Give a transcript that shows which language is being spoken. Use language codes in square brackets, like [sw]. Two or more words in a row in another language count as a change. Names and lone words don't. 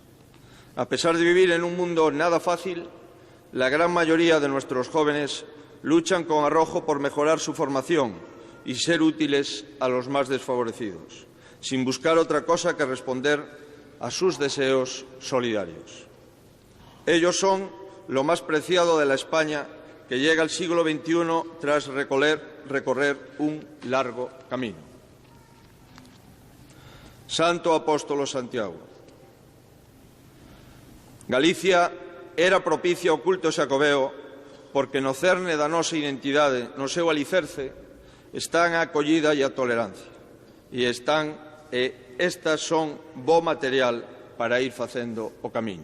[es] A pesar de vivir en un mundo nada fácil, la gran mayoría de nuestros jóvenes luchan con arrojo por mejorar su formación y ser útiles a los más desfavorecidos, sin buscar otra cosa que responder a sus deseos solidarios. Ellos son lo más preciado de la España que llega al siglo XXI tras recorrer un largo camino. [gl] Santo Apóstolo Santiago. Galicia era propicia ao culto xacobeo porque no cerne da nosa identidade, no seu alicerce, están a acollida e a tolerancia. E estas son bo material para ir facendo o camiño.